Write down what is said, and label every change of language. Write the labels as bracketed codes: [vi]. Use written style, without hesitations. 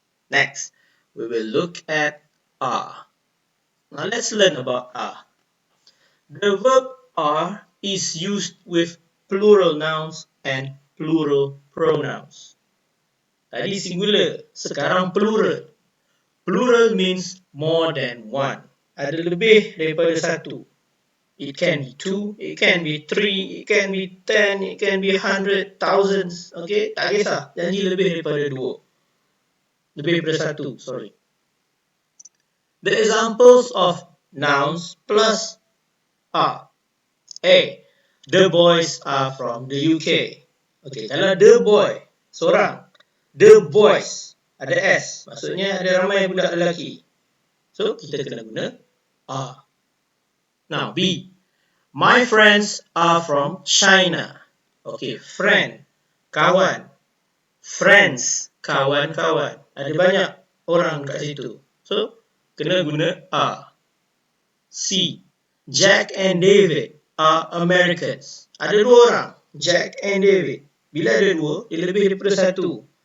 [en] Next, we will look at are. Now let's learn about are. The verb are is used with plural nouns and plural pronouns. [ms] Tadi singular, sekarang plural. [en] Plural means more than one. [ms] Ada lebih daripada satu. [en] It can be two, it can be three, it can be 10, it can be 100, thousands. [ms] Okay, tak kisah. Janji lebih daripada dua. Lebih daripada satu, sorry. [en] The examples of nouns plus are A. The boys are from the UK. Okay, [ms] kalau the boy, seorang. [en] The boys, [ms] ada S. Maksudnya ada ramai budak lelaki. So, kita kena guna are. [en] Now, B. My friends are from China. [ms] Okay, friend, kawan. Friends, kawan-kawan. Ada banyak orang kat situ. So, kena guna are. C. [en] Jack and David are Americans. [ms] Ada dua orang, Jack and David. Bila ada dua, dia lebih daripada satu.